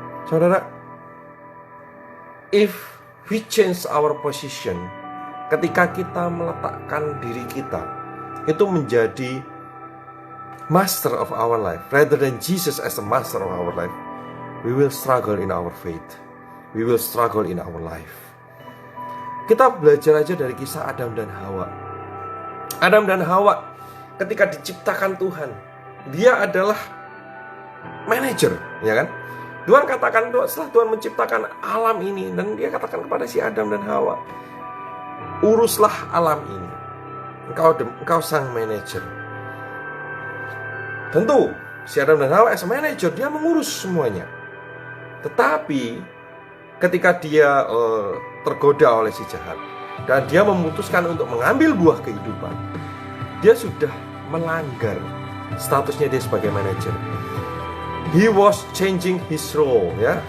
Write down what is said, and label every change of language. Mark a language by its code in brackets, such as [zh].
[en] Saudara, if we change our position, [id] ketika kita meletakkan diri kita itu menjadi [en] master of our life rather than Jesus as the master of our life, we will struggle in our faith. We will struggle in our life. [id] Kita belajar aja dari kisah Adam dan Hawa. Adam dan Hawa ketika diciptakan Tuhan, dia adalah manajer, ya kan? Tuhan katakan setelah Tuhan menciptakan alam ini, dan dia katakan kepada si Adam dan Hawa, uruslah alam ini. Engkau sang manajer. Tentu si Adam dan Hawa [en] as manager, [id] dia mengurus semuanya. Tetapi ketika dia tergoda oleh si jahat dan dia memutuskan untuk mengambil buah kehidupan, dia sudah melanggar statusnya dia sebagai manajer. [en] He was changing his role, ya.